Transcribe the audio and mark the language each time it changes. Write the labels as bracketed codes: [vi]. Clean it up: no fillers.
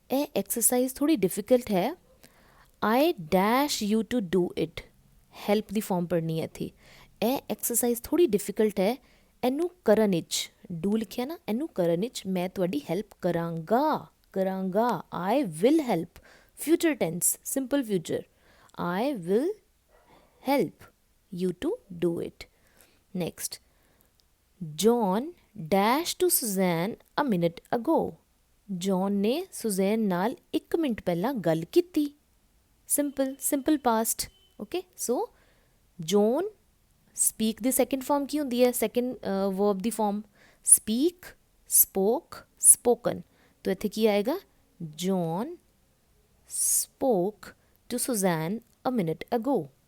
[pa] ਇਹ ਐਕਸਰਸਾਈਜ਼ ਥੋੜ੍ਹੀ ਡਿਫਿਕਲਟ ਹੈ। [en] I dash you to do it, [pa] help ਦੀ farm ਪੜ੍ਹਨੀ ਹੈ ਇੱਥੇ। ਇਹ ਐਕਸਰਸਾਈਜ਼ ਥੋੜ੍ਹੀ ਡਿਫਿਕਲਟ ਹੈ, ਇਹਨੂੰ ਕਰਨ ਵਿੱਚ, ਡੂ ਲਿਖਿਆ ਨਾ, ਇਹਨੂੰ ਕਰਨ ਵਿੱਚ ਮੈਂ ਤੁਹਾਡੀ ਹੈਲਪ ਕਰਾਂਗਾ, ਕਰਾਂਗਾ। [en] I will help, future tense, simple future, I will help you to do it। Next, John dash to Suzanne a minute ago। [pa] John ਨੇ ਸੁਜ਼ੈਨ ਨਾਲ 1 ਮਿੰਟ ਪਹਿਲਾਂ ਗੱਲ ਕੀਤੀ। [en] simple past। okay, so John, [pa] speak ਦੀ second farm ਕੀ ਹੁੰਦੀ ਹੈ, second verb ਦੀ farm, speak, spoke, spoken। [en] तो [pa] ਇੱਥੇ ਕੀ ਆਏਗਾ, [en] John spoke to Suzanne a minute ago।